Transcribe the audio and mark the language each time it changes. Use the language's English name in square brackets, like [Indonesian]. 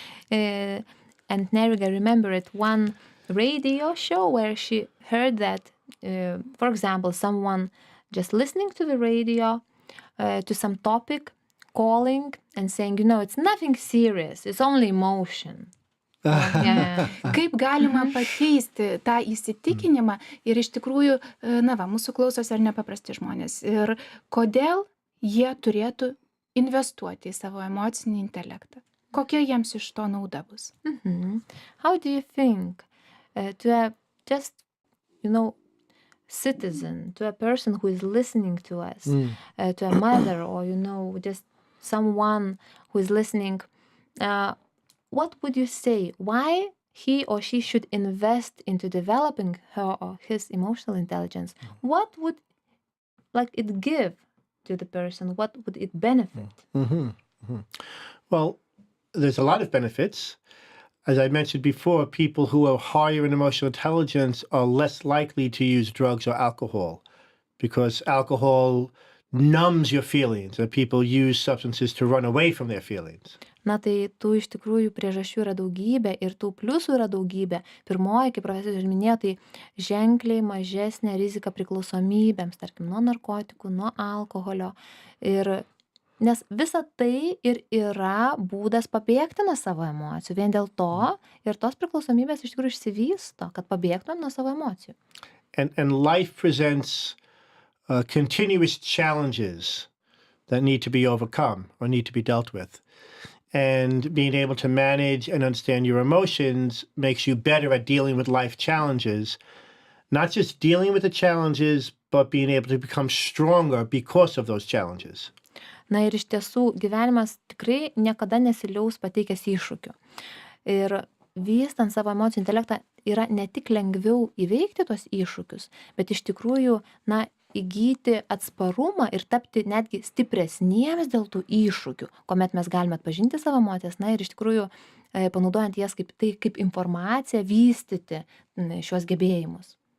[English] And Neringa remembered one radio show where she heard that, for example, someone just listening to the radio to some topic, calling and saying, it's nothing serious, it's only emotion. [Lithuanian] Kaip galima pakeisti tą įsitikinimą ir iš tikrųjų, mūsų klausosi ar nepaprasti žmonės ir kodėl jie turėtų investuoti į savo emocinį intelektą? Kokia jiems iš to nauda bus? [English] How do you think to a just, citizen, to a person who is listening to us, to a mother or, just someone who is listening, what would you say? Why he or she should invest into developing her or his emotional intelligence? What would it give to the person? What would it benefit? Well, there's a lot of benefits. as I mentioned before, people who are higher in emotional intelligence are less likely to use drugs or alcohol because alcohol numbs your feelings and people use substances to run away from their feelings. [Lithuanian] Na tai tų iš tikrųjų priežasčių yra daugybė ir tų pliusų yra daugybė. Pirmoji, kaip profesorius minėjo, tai ženkliai mažesnė rizika priklausomybėms, tarkim, nuo narkotikų, nuo alkoholio. Ir nes visa tai ir yra būdas pabėgti nuo savo emocijų. Vien dėl to ir tos priklausomybės iš tikrųjų išsivysto, kad pabėgtumėm nuo savo emocijų. [English] And life presents continuous challenges that need to be overcome or need to be dealt with. And being able to manage and understand your emotions makes you better at dealing with life challenges. Not just dealing with the challenges, but being able to become stronger because of those challenges. [Lithuanian] Na ir iš tiesų gyvenimas tikrai niekada nesiliaus pateikęs iššūkių. Ir vystant savo emocijų intelektą yra ne tik lengviau įveikti tuos iššūkius, bet iš tikrųjų, na, įgyti atsparumą ir tapti netgi stipresniems dėl tų iššūkių, kuomet mes galime atpažinti savo emocijas, na ir iš tikrųjų panaudojant jas kaip informaciją vystyti šios gebėjimus.